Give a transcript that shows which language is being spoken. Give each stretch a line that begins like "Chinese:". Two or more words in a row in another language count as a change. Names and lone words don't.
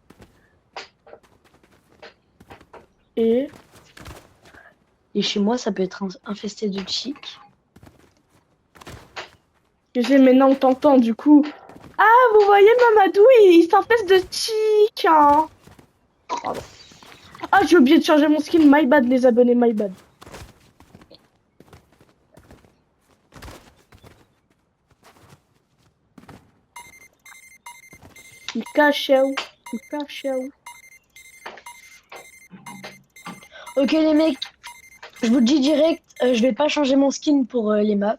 French: Et... Et chez moi, ça peut être infesté de tics. Je sais maintenant que t'entends, du coup. Ah, vous voyez, Mamadou, il s'empêche de tic, hein. Pardon. Ah, j'ai oublié de changer mon skin.
English: My bad,
French: les abonnés,
English: my bad.
French: Il cache où? Il cache où? Ok, les mecs, je vous le dis direct, je vais pas changer mon skin pour les maps.